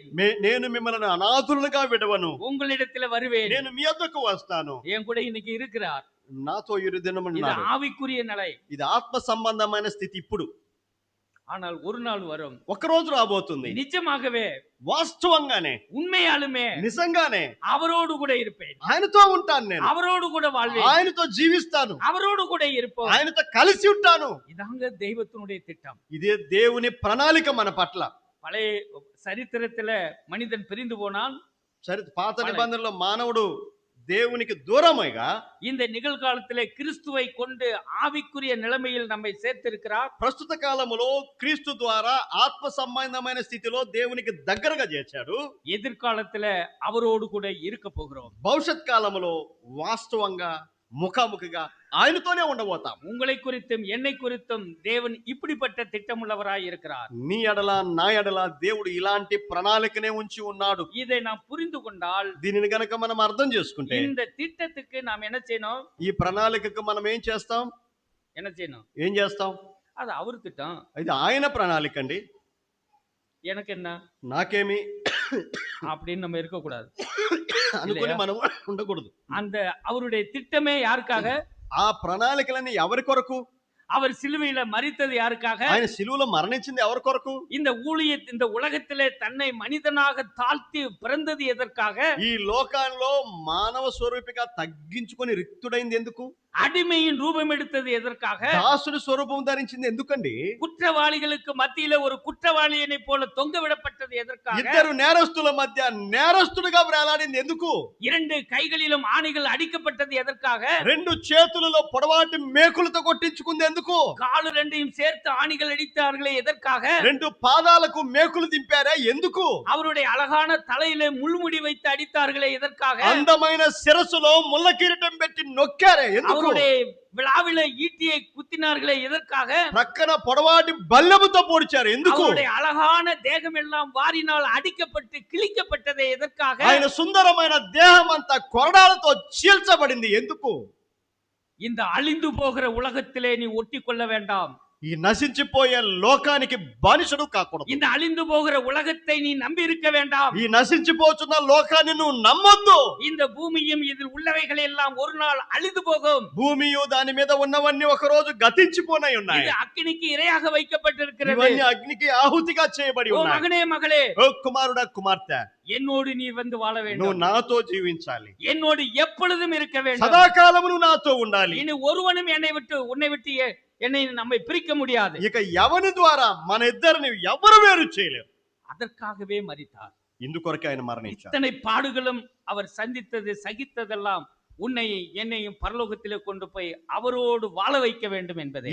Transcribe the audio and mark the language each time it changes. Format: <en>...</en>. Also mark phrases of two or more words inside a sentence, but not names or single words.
<te>నేను మిమ్మల్ని అనాథులుగా విడవను,</te> <ta>உங்களிடத்தில் வருவேன்.</ta> <te>నేను మీ వద్దకు వస్తాను.</te> <ta>என் கூட இன்னைக்கு இருக்கிறார்.</ta> <te>నాతో ఇరు</te> <ta>இது</ta> <te>దినమన్నారు.</te> <ta>ஆவிக்குரிய நிலை.</ta> <te>ఇది ఆత్మ సంబంధమైన స్థితి. ఇప్పుడు</te> <ta>ஆனால் ஒரு நாள் வரும்,</ta> <te>ఒక రోజు రాబోతుంది,</te> <ta>நிஜமாகவே</ta> <te>వాస్తవంగానే,</te> <ta>உண்மையாலுமே</ta> <te>నిజంగానే</te> <ta>அவரோடு கூட இருப்பேன்,</ta> <te>ఆయనతో ఉంటాను, నేను</te> <ta>அவரோடு கூட வாழ்வேன்,</ta> <te>ఆయనతో జీవిస్తాను,</te> <ta>அவரோடு கூட இருப்போம்.</ta> <te>ఆయనతో కలిసి ఉంటాను.</te> <ta>இதாங்க தெய்வத்தினுடைய திட்டம்.</ta> <te>ఇదే దేవుని ప్రణాళిక మన పట్ల.</te> <ta>பழைய சரித்திரத்துல மனிதன் பிரிந்து போனால்,</ta> <te>సరే, పాత నిబంధనలో మానవుడు దేవునికి దూరమైగా</te> <ta>இந்த நிகழ்காலத்திலே கிறிஸ்துவை கொண்டு ஆவிக்குரிய நிலைமையில் நம்மை சேர்த்திருக்கிறார்.</ta> <te>ప్రస్తుత కాలములో క్రీస్తు ద్వారా ఆత్మ సంబంధమైన స్థితిలో దేవునికి దగ్గరగా చేర్చాడు.</te> <ta>எதிர்காலத்துல அவரோடு கூட இருக்க போகிறோம்.</ta> <te>భవిష్యత్ కాలములో వాస్తవంగా ముఖాముఖిగా ఆయనతోనే ఉండబోతాం.</te> <ta>உங்களை குறித்தும் என்னை குறித்தும் தேவன் இப்படிப்பட்ட திட்டமுள்ளவராய் இருக்கிறார்.</ta> <te>నీ ఎడల నా ఎడల దేవుడు ఇలాంటి ప్రణాళికనే ఉంచి ఉన్నాడు.</te> <ta>இதை நாம் புரிந்து கொண்டால்,</ta> <te>దీనిని గనక మనం అర్థం చేసుకుంటే,</te> <ta>இந்த திட்டத்துக்கு நாம் என்ன செய்யணும்?</ta> <te>ఈ ప్రణాళికకు మనం ఏం చేస్తాం?</te> <ta>என்ன செய்யணும்?</ta> <te>ఏం చేస్తాం?</te> <ta>அது அவர் திட்டம்,</ta> <te>ఇది ఆయన ప్రణాళిక అండి,</te> <ta>எனக்கு என்ன</ta> <te>నాకేమి</te> <ta>அப்படின்னு நம்ம இருக்கக்கூடாது.</ta> <te>అనుకొని మనం ఉండకూడదు.</te> <ta>அந்த அவருடைய திட்டமே யாருக்காக?</ta> <te>ఆ ప్రణాళికలన్నీ ఎవరి కొరకు?</te> <ta>அவர் சிலுவையில மரித்தது யாருக்காக?</ta> <te>ఆయన సిలువలో మరణించింది ఎవరి కొరకు?</te> <ta>இந்த இந்த உலகத்திலே தன்னை மனிதனாக தாழ்த்தி பிறந்தது எதற்காக?</ta> <te>ఈ లోకంలో మానవ స్వరూపిగా తగ్గించుకొని రిక్తుడైంది ఎందుకు?</te> <ta>அடிமையின் ரூபம் எடுத்தது எதற்காக?</ta> <te>దాసుని స్వరూపం ధరించింది ఎందుకండి?</te> <ta>குற்றவாளிகளுக்கு மத்தியில ஒரு குற்றவாளியை போல தொங்க விடப்பட்டது எதற்காக?</ta> <te>ఇద్దరు నేరస్తుల మధ్య నేరస్తుడిగా వేలాడింది ఎందుకు?</te> <ta>இரண்டு கைகளிலும் ஆணிகள் அடிக்கப்பட்டது எதற்காக?</ta> <te>రెండు చేతులలో పొడవాటి మేకులతో కొట్టించుకుంది ఎందుకు?</te> <ta>காலு ரெண்டையும் சேர்த்து ஆணிகள் அடித்தார்களே எதற்காக?</ta> <te>రెండు పాదాలకు మేకులు దింపారా ఎందుకు?</te> <ta>அவருடைய அழகான தலையில முள்முடி வைத்து அடித்தார்களே எதற்காக?</ta> <te>అందమైన శిరస్సులో ముళ్ళ కిరీటం పెట్టి నొక్కారే ఎందుకు?</te> <ta>அவருடைய விழாவில ஈட்டியை குத்தினார்களே எதற்காக?</ta> <te>ప్రక్కన పొడవాటి బల్లెముతో పొడిచారు ఎందుకు?</te> <ta>அவருடைய அழகான தேகம் எல்லாம் வாரினால் அடிக்கப்பட்டு கிழிக்கப்பட்டதே எதற்காக?</ta> <te>ఆయన సుందరమైన దేహం అంతా కొరడాలతో చీల్చబడింది ఎందుకు?</te> <ta>இந்த அழிந்து போகிற உலகத்திலே நீ ஒட்டி கொள்ள வேண்டாம்.</ta> <te>ఈ నశించిపోయే లోకానికి బానిసడు కాకూడదు.</te> <ta>இந்த அழிந்து போகிற உலகத்தை நீ நம்பி இருக்க வேண்டாம்.</ta> <te>ఈ నశించిపోతున్న లోకాన్ని నువ్వు నమ్మొద్దు.</te> <ta>இந்த பூமியும் இதில் உள்ளவைகள் எல்லாம் ஒரு நாள் அழிந்து போகும்.</ta> <te>భూమియు దాని మీద ఉన్నవన్నీ ఒక రోజు గతించిపోనై ఉన్నాయి.</te> <ta>இது அக்கினிக்கு இரையாக வைக்கப்பட்டிருக்கிறது.</ta> <te>ఇవన్నీ అగ్నికి ఆహుతిగా చేయబడి ఓ ఉన్నాయి.</te> <ta>மகனே மகளே,</ta> <te>ఓ కుమారుడా కుమార్తె,</te> <ta>என்னோடு நீ வந்து வாழ வேண்டும்.</ta> <te>నువ్వు నాతో జీవించాలి.</te> <ta>என்னோடு எப்பொழுதும் இருக்க வேண்டும்.</ta> <te>సదాకాలము నువ్వు నాతో ఉండాలి.</te> <ta>இனி ஒருவனும் உன்னை விட்டு என்னை நம்மை பிரிக்க முடியாது.</ta> <te>ఇక ఎవరి ద్వారా మన ఇద్దరిని ఎవరు వేరు చేయలేరు.</te> <ta>அதற்காகவே மரித்தார்.</ta> <te>ఇందుకొరకే ఆయన మరణించారు.</te> <ta>இத்தனை பாடுகளும் அவர் சந்தித்தது சகித்ததெல்லாம் உன்னை என்னையும் பரலோகத்திலே கொண்டு போய் அவரோடு வாழ வைக்க வேண்டும் என்பதே.</ta>